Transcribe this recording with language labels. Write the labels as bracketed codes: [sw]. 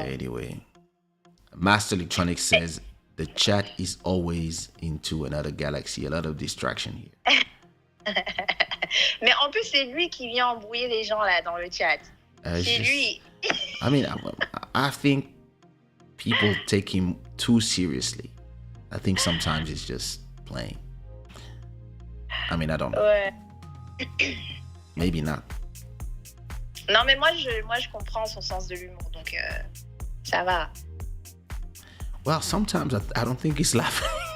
[en] Anyway, Master Electronics says the chat is always into another galaxy. A lot of distraction here. [fr] Mais en plus, c'est lui qui vient embrouiller les gens là dans le chat. C'est lui. [en] I mean, I think people take him too seriously. I think sometimes it's just playing. I mean, I don't know. [fr] Ouais. [en] Maybe not. [fr] Non, mais moi, je comprends son sens de l'humour, donc ça va. [en] Well, sometimes I don't think he's laughing.